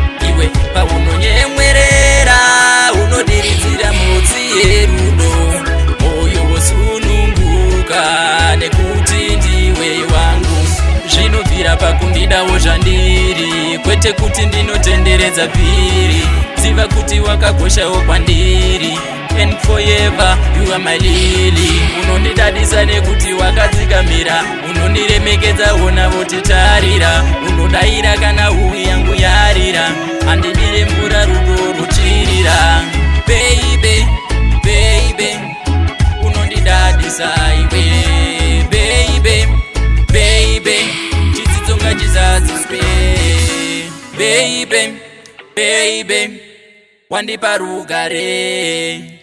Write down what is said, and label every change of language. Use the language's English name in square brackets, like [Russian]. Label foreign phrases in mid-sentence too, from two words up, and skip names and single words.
[Shona] Iwe paunonyemwerera, unodiridzira mhodzi yerudo, moyo wosununguka nekuti ndiwe wangu. Zvinobvira pakundidawo zvandiri, kwete kuti ndinotenderedza vhiri. Ziva kuti wakakoshawo kwandiri, [English] and forever you are my lily. [Shona] Unondidadisa nekuti wakadzikamira, unondiremekedza wona votitarira, unodaira kana huwi yangu yarira, handidire mvura rudo ruchirira. [English] Baby, baby, [Shona] unondidadisa iwe, [English] baby, baby, [Shona] chidzidzo ngachizadziswe. [English] Baby, baby, [Shona] wandipa rugare.